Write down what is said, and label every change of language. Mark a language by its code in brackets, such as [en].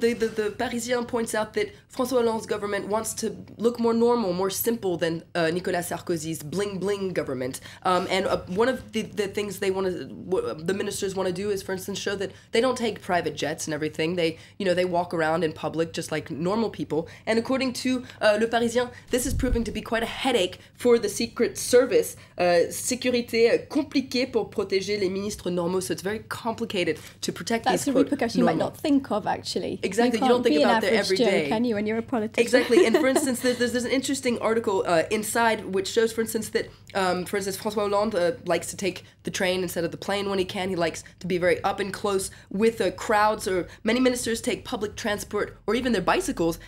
[en] The Parisien points out that François Hollande's government wants to look more normal, more simple than Nicolas Sarkozy's bling-bling government. And one of the things the ministers want to do is, for instance, show that they don't take private jets and everything. They walk around in public just like normal people. And according to Le Parisien, this is proving to be quite a headache for the Secret Service. [fr] Sécurité compliquée pour protéger les ministres normaux. [en] So it's very complicated to protect these, That's a repercussion you might not think of, actually. Exactly, you don't think about that every day. Can you, when you're a politician? Exactly, and for instance, there's an interesting article inside which shows, for instance, that François Hollande likes to take the train instead of the plane when he can. He likes to be very up and close with crowds, or many ministers take public transport or even their bicycles.